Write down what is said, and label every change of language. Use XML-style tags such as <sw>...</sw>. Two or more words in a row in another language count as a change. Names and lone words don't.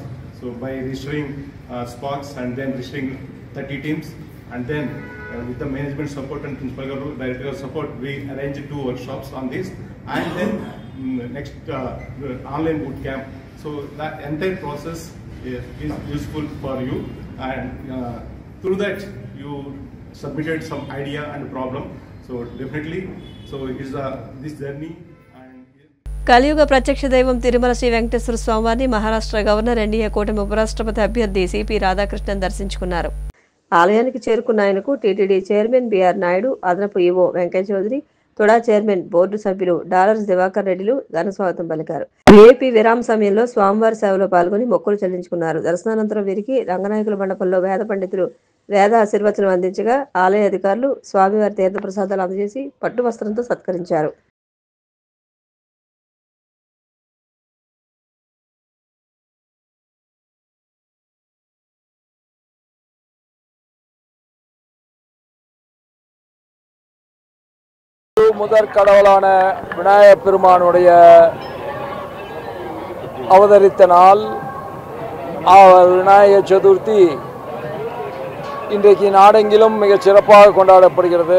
<en>So by registering spots and then registering 30 teams, and then with the management support and principal director support, we arranged 2 workshops on this, and then next online boot camp. So that entire process is useful for you, and through that you submitted some idea and problem. So definitely, so it is this journey.</en> <te>కలియుగ ప్రత్యక్ష దైవం తిరుమల శ్రీ వెంకటేశ్వర స్వామివారిని మహారాష్ట్ర గవర్నర్ ఎన్డీఏ కూటమి ఉపరాష్ట్రపతి అభ్యర్థి సిపి రాధాకృష్ణన్ దర్శించుకున్నారు. ఆలయానికి చేరుకున్న ఆయనకు టీటీడీ చైర్మన్ బిఆర్ నాయుడు, అదనపు ఈవో వెంకయ్య చౌదరి, తుడా చైర్మన్ బోర్డు సభ్యులు డాలర్స్ దివాకర్ రెడ్డిలు ఘన స్వాగతం పలికారు. వీఐపీ విరామ సమయంలో స్వామివారి సేవలో పాల్గొని మొక్కులు చెల్లించుకున్నారు. దర్శనానంతరం వీరికి రంగనాయకుల మండపంలో వేద పండితులు వేద ఆశీర్వచనం అందించగా ఆలయ అధికారులు స్వామివారి తీర్థ ప్రసాదాలు అందజేసి పట్టు వస్త్రంతో సత్కరించారు.</te> <ta>முதற் கடவுளான விநாயகப் பெருமானுடைய அவதரித்த நாள் அவர் விநாயக சதுர்த்தி இன்றைக்கு நாடெங்கிலும் மிகச் சிறப்பாக கொண்டாடப்படுகிறது.</ta>